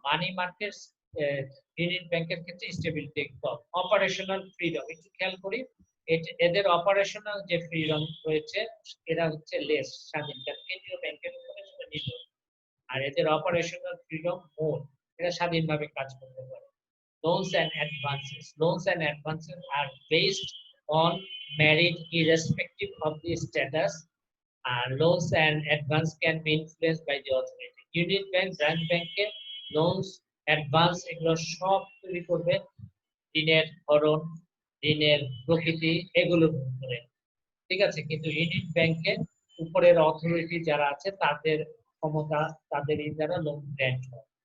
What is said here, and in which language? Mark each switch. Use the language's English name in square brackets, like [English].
[Bangla] Money market unit ব্যাংকের ক্ষেত্রে stability কম। Operational freedom, একটু খেয়াল করি, এদের অপারেশনাল যে ফ্রিডম রয়েছে এরা হচ্ছে লেস, স্বাধীন, কেন্দ্রীয় ব্যাংকের উপরে সেটা নির্ভর। আর এদের অপারেশনাল ফ্রিডম মোর, এরা স্বাধীনভাবে কাজ করতে পারে। [English] Loans and advances. Loans and advances are based on merit irrespective of the status. Loans and advance can be influenced by the authority. [Bangla] Unit bank, branch bank, loans, advance এগুলো সব তৈরি করবে ঋণের ধরন, ঋণের প্রকৃতি, এগুলোর উপরে। ঠিক আছে, কিন্তু ইউনিট ব্যাংকের উপরের অথরিটি যারা আছে তাদের ক্ষমতা, তাদের এই দ্বারা লোন গ্র্যান্ট হয়।